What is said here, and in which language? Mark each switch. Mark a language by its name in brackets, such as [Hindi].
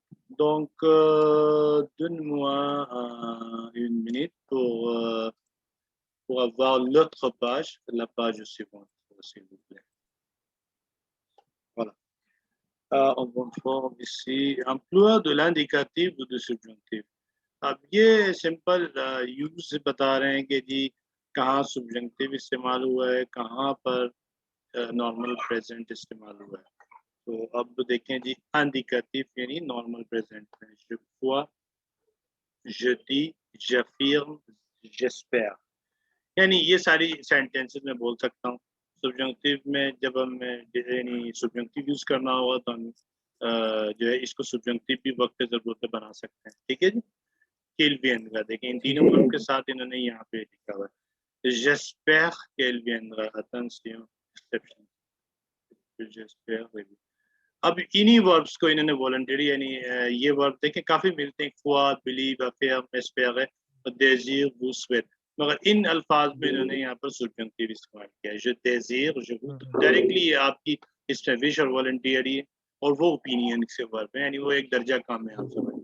[French] Donc, donne-moi une minute pour avoir l'autre page, la page suivante, s'il vous plaît। Voilà. On va voir ici emploi de l'indicatif ou du subjonctif। [Hindi] अब ये simple use बता रहे हैं कि जी कहाँ subjunctive इस्तेमाल हुआ है, कहाँ पर नॉर्मल प्रेजेंट इस्तेमाल हुआ है। तो अब देखें जी, इंडिकेटिव यानी नॉर्मल प्रेजेंट में [French] je crois, je dis, j'affirme, j'espère, [Hindi] यानी ये सारी सेंटेंसेस में बोल सकता हूँ। subjunctive में जब हमें यानी subjunctive यूज करना होगा तो हम जो है इसको subjunctive भी वक्त जरूरत पे बना सकते हैं। ठीक है जी। [French] qu'il viendra, [Hindi] देखें इन तीनों वर्ब के साथ इन्होंने यहाँ पे लिखा हुआ है [French] j'espère qu'elle viendra। attention, exception, j'espère। [Hindi] अब इन्हीं वर्ब्स को इन्होंने वॉलंटरी यानी ये वर्ब देखें काफी मिलते हैं, croire, believe, affirm, espérer, désir, [French] vous souhaite, [Hindi] मगर इन अल्फाज में इन्होंने यहाँ पर subjunctive इस्तेमाल किया है। [French] je désire, je vous, [Hindi] directly आपकी इसमें विश और वॉलंटियरी है, और वो ओपिनियन से वर्ब है, यानी वो एक दर्जा काम है, आप समझ।